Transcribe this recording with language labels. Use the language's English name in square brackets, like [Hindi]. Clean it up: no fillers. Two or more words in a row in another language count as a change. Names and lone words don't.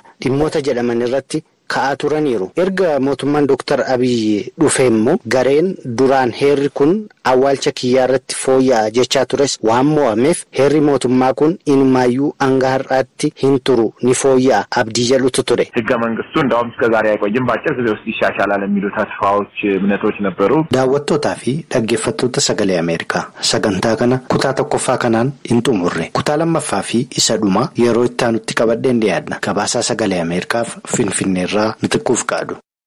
[Oromo] Dhimmoota jedhaman irratti ka'aa turaniiru. Erga mootummaan Dr. Abiy dhufe immoo gareen duraan heerri kun awwaalcha kiyyaa irratti fooyya'a jechaa tures waan mo'ameef heerri mootummaa kun inumaayyuu hanga har'aatti hin turu ni fooyya'a abdii jedhutu ture. [Amharic] ህገ መንግስቱ እንደውም እስከ ዛሬ አይቆይም በአጭር ጊዜ ውስጥ ይሻሻላል የሚሉ ተስፋዎች እምነቶች ነበሩ. [Oromo] daawwattootaa fi dhaggeeffattoota sagalee Ameerikaa sagantaa kana kutaa tokkoffaa kanaan hin xumurre. Kutaa lammaffaa fi isa dhuma yeroo itti aanutti qabadheen dhiyaadna. Gabaasaa sagalee Ameerikaaf Finfinneerraa Mitiquuf Qaadu.